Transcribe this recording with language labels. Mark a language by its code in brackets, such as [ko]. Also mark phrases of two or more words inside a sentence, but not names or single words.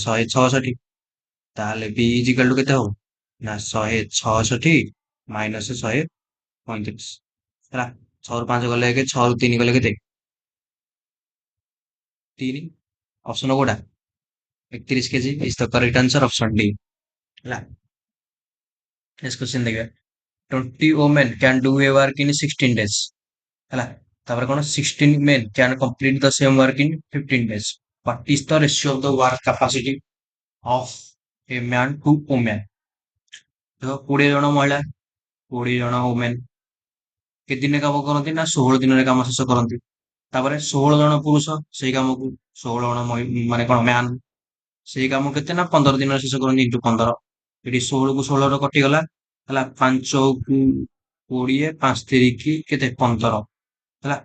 [or] 166, ତାହେଲେ [en] B equal to [or] କେତେ ହବ ନା 166 ମାଇନସ 135 ହେଲା। 6 ରୁ 5 ଗଲେ 1, 6 ରୁ 3 ଗଲେ କେତେ 3, ଅପସନ କୋଉଟା [en] 31 kg is the correct answer, option D [or] ହେଲା। [en] next question ଦେଖିବା, 20 women can do a work in 16 days ହେଲା। [or] ତାପରେ କଣ [en] 16 men can complete the same work in 15 days, what is the ratio of the work capacity of a man to woman? [or] ଦେଖ 20 ଜଣ ମହିଳା 20 ଜଣ women କେତେ ଦିନରେ କାମ କରନ୍ତି ନା 16 ଦିନରେ କାମ ଶେଷ କରନ୍ତି। ତାପରେ 16 ଜଣ ପୁରୁଷ ସେଇ କାମକୁ 16 ଜଣ ମାନେ କଣ ମ୍ୟାନ ସେଇ କାମ କେତେ ନା 15 ଦିନରେ ଶେଷ କରନ୍ତି ଇଣ୍ଟୁ 15। ଏଠି 16 କୁ 16 ର କଟିଗଲା ହେଲା, 5 କୁ 20, 5 ତିରିକି କେତେ 15 ହେଲା।